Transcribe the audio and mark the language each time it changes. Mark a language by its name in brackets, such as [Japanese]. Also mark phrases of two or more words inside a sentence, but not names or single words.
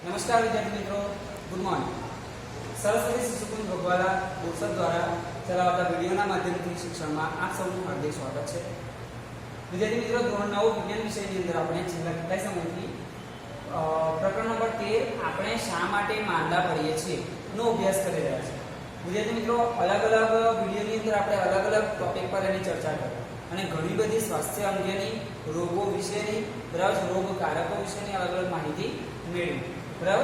[Hindi] नमस्कार विद्यार्थी मित्रों, [English] good morning. [Gujarati] સરસ્વતી શિશુકુંજ ભગવાલા બોરસદ દ્વારા ચલાવતા વીડિયોના માધ્યમથી શિક્ષણમાં આપ સૌનું હાર્દિક સ્વાગત છે। વિદ્યાર્થી મિત્રો, ધોરણ 9 વિજ્ઞાન વિષયની અંદર આપણે છેલ્લા કેટલાય સમયથી પ્રકરણ નંબર 13 આપણે શા માટે માંદા પડીએ છીએ નો અભ્યાસ કરી રહ્યા છીએ। વિદ્યાર્થી મિત્રો, અલગ અલગ વિડિયોની અંદર આપણે અલગ અલગ ટોપિક પર એની ચર્ચા કરી અને ઘણી બધી સ્વાસ્થ્ય અંગેની રોગો વિશેની બરાબર રોગકારકો વિશેની અલગ અલગ માહિતી મેળવી બરાબર।